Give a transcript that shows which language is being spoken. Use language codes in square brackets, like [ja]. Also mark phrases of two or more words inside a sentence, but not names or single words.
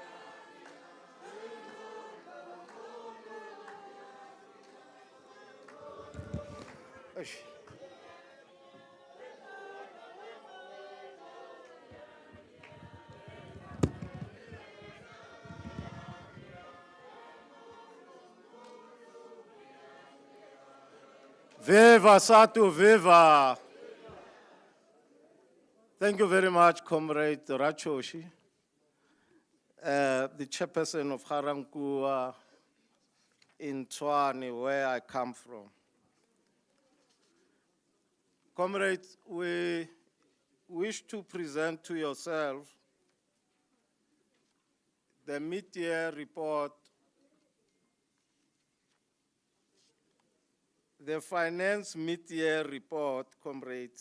[en] Eish. Viva Sadtu, viva! Thank you very much, Comrade Rachoshi, the chairperson of Harankua in Tshwane, where I come from. Comrades, we wish to present to yourself the mid-year report, the finance mid-year report, comrades.